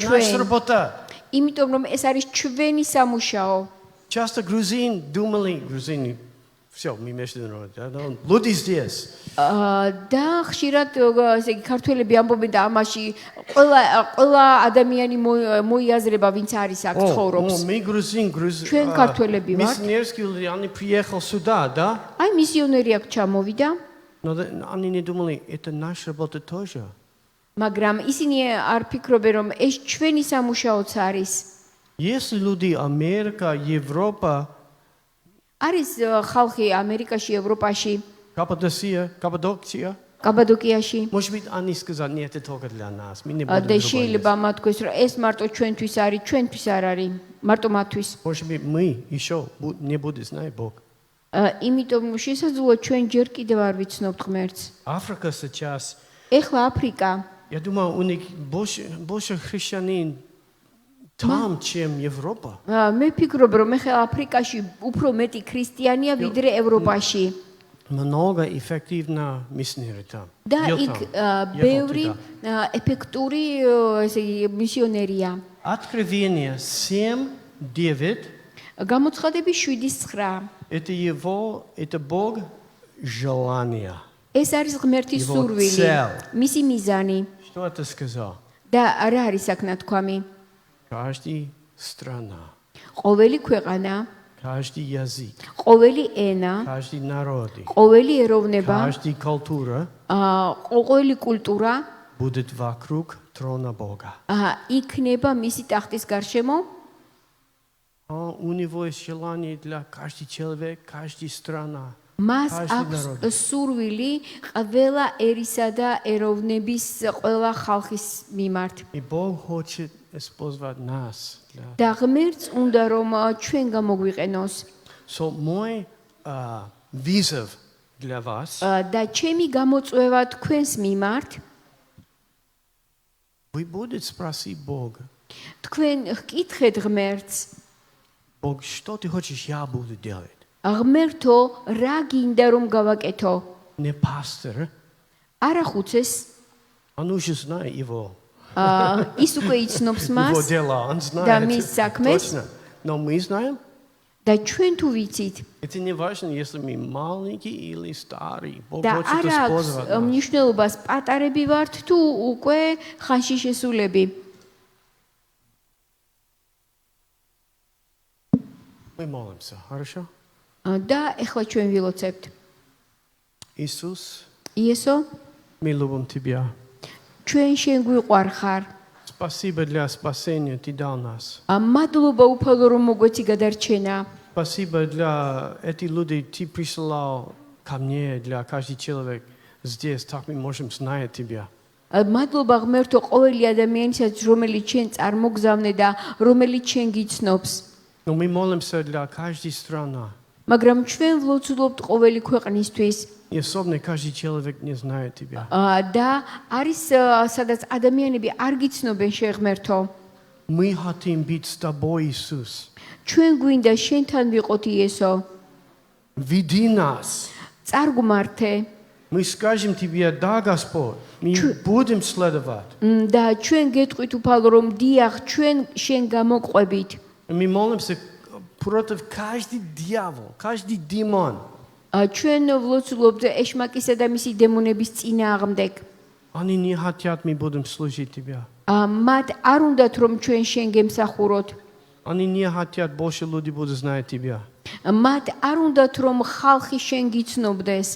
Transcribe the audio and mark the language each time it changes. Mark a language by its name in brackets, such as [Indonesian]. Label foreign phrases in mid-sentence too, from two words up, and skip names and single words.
[Georgian] Ჩვენ. [Russian] наша работа. [Georgian] იმიტომ რომ ეს არის ჩვენი სამუშაო. [Russian] Часто грузины думали, грузины, всё, [Georgian] მიმეშინო და ლუდის დიეს. და ხშირად ესე იგი ქართველები ამბობენ და ამაში ყველა ადამიანი მოიაზრება ვინც არის აქ ცხოვრობს. [Russian] Мы грузин, [Georgian] ჩვენ ქართველები ვართ. [Russian] Миссионерский, они приехал сюда, да? [Georgian] აი მისიონერი აქ ჩამოვიდა, [Russian] Но они не думали, это наша работа тоже. [Georgian] მაგრამ ისინი არ ფიქრობენ რომ ეს ჩვენი სამუშაოც არის. [Russian] Если люди Америка, Европа, [Georgian] არის ხალხი ამერიკაში, ევროპაში, [Russian] Каппадокия, [Georgian] კაბადოკიაში [Russian] может быть, они сказали, нет, это только для нас. Мы не [Georgian] და [Russian] будем [Georgian] შეიძლება მათ თქვეს რომ ეს მარტო ჩვენთვის არის, ჩვენთვის არ არის, მარტო მათთვის. [Russian] Может быть, мы еще не будем знать Бог. [Georgian] იმიტომ შესაძლოა ჩვენ ჯერ კიდევ არ ვიცნობთ ღმერთს. [Russian] Африка сейчас, [Georgian] ეხლა აფრიკა [Russian] я думаю, у них больше христианин там, чем Европа. [Georgian] მე ფიქრობ რომ ეხლა აფრიკაში უფრო მეტი ქრისტიანია ვიდრე ევროპაში. [Russian] Много эффективно миссионеры там. [Georgian] და იქ ბევრი ეფექტური ესე იგი მისიონერია. [Russian] Откровение 7:9. [Georgian] გამოცხადები 7:9. [Russian] Это Бог желания. [Georgian] ეს არის ღმერთის სურვილი, მისი მიზანი. [Russian] Что это сказал? [Georgian] და რა არის აქ ნათქვამი? [Russian] Каждая страна, [Georgian] ყოველი ქვეყანა, [Russian] каждый язык, [Georgian] ყოველი ენა, [Russian] каждый народ, [Georgian] ყოველი ეროვნება, [Russian] каждая культура [Georgian] ყოველი კულტურა [Russian] будет вокруг трона Бога. [Georgian] იქნება მისი ტახტის გარშემო. [Russian] У него есть желание для каждого человека, каждой страны. [Georgian] მას აქვს სურვილი ყველა ერისა და ეროვნების ყველა ხალხის მიმართ. [Russian] И Бог хочет использовать нас. [Georgian] და ღმერთს უნდა რომ ჩვენ გამოგვიყენოს. [Russian] So мой вызов для вас. [Georgian] და ჩემი გამოწვევა თქვენს მიმართ, [Russian] Вы будете спросить Бога. [Georgian] თქვენ გკითხეთ ღმერთს, [Russian] Бог, что ты хочешь, я буду делать? [Georgian] ღმერთო, რა გინდა რომ გავაკეთო? [Russian] Не пастор. [Georgian] არა ხუცეს, [Russian] Он уже знает его. [Georgian] ის უკვე იცნობს მას [Russian] Его дела, он [Georgian] და [Russian] знает. [Georgian] მის საქმეს [Russian] Точно. Но мы знаем. [Georgian] და ჩვენ თუ ვიცით [Russian] Это не важно, если мы маленькие или старые. Бог [Georgian] და [Russian] хочет [Georgian] არა აქვს [Russian] использовать нас. [Georgian] მნიშვნელობას პატარები ვართ თუ უკვე ხანში შესულები. [Russian] Мы молимся, хорошо? [Georgian] და ეხლა ჩვენ ვილოცებთ. [Russian] Иисус, [Georgian] იესო, [Russian] мы любим Тебя. [Georgian] ჩვენ შენ გვიყვარხარ. [Russian] Спасибо для спасения Ты дал нас. [Georgian] მადლობა უფალო რომ მოგვეცი გადარჩენა. [Russian] Спасибо для этих людей, Ты присылал ко мне, для каждого человека здесь, так мы можем знать Тебя. [Georgian] მადლობა ღმერთო ყოველი ადამიანისაც რომელიც ჩვენ წარმოგზავნე და რომელიც ჩვენ გიცნობს. [Russian] Но мы молимся для каждой страны. [Georgian] მაგრამ ჩვენ ვლოცულობთ ყოველი ქვეყნისთვის. [Russian] И особенно каждый человек не знает Тебя. [Georgian] და არის სადაც ადამიანები არ გიცნობენ შეღმერთო. [Russian] Мы хотим быть с Тобой, Иисус. [Georgian] ჩვენ გვინდა შენთან ვიყოთ იესო. [Russian] Веди нас. [Georgian] წარგმართე. [Russian] Мы скажем Тебе, да, Господь, мы будем следовать. [Georgian] და ჩვენ გეტყვით უფალო რომ დიახ ჩვენ შენ გამოგყვებით. [Russian] Мы молимся против каждого дьявола, каждый демон. [Georgian] ჩვენ ვლოცულობთ ეშმაკისა და მისი დემონების წინააღმდეგ. [Russian] Они не хотят, мы будем служить Тебя. [Georgian] მათ არ უნდათ რომ ჩვენ შენ გემსახუროთ. [Russian] Они не хотят, больше люди будут знать Тебя. [Georgian] მათ არ უნდათ რომ ხალხი შენ გიცნობდეს.